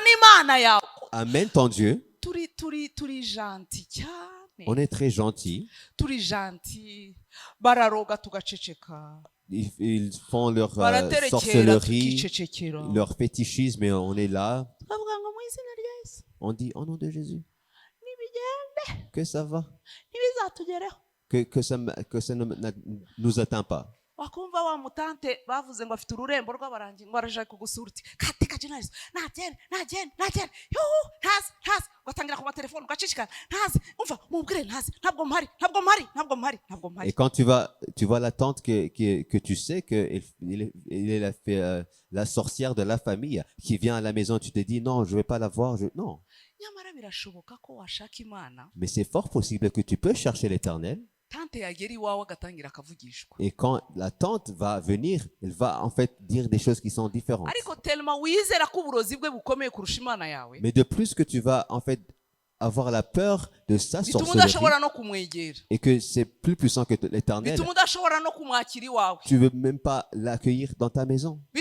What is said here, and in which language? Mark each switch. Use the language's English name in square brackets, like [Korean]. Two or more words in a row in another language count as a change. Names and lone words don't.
[Kinyarwanda] uzana Imana yawe [French] Amène ton Dieu [Kinyarwanda] turi gentil cyane. [French] On est très gentil. [Kinyarwanda] Turi gentil. Bararoga tugaceceka. [French] Ils font leur [Kinyarwanda] Baraterekera [French] sorcellerie, [Kinyarwanda] tukicecekera. [French] leur fétichisme, et on est là. [Kinyarwanda] Bavuga ngo mu izina rya Yesu [French] On dit au nom de Jésus [Kinyarwanda] nibigende [French] que ça va, [Kinyarwanda] ntibizatugereho. [French] que ça ne nous atteint pas. [Kinyarwanda] Wakumva wa mutante bavuze ngo afite ururembo rw'abarangi ngo araje kugusura uti [Swahili] katika jina Yesu [Kinyarwanda] nagende ntazi ugatangira ku matelefone ugacicikana ntazi umva mubwire ntazi ntabwo mpari. [French] Et quand tu vois la tante que tu sais que il est la sorcière de la famille qui vient à la maison, tu te dis non, je vais pas la voir, non. [Kinyarwanda] Nyamara birashoboka ko washaka Imana. [French] Mais c'est fort possible que tu peux chercher l'Éternel. Et quand la tante va venir, elle va en fait dire des choses qui sont différentes. Mais de plus que tu vas en fait avoir la peur de sa sorcellerie et que c'est plus puissant que l'Éternel, tu veux même pas l'accueillir dans ta maison.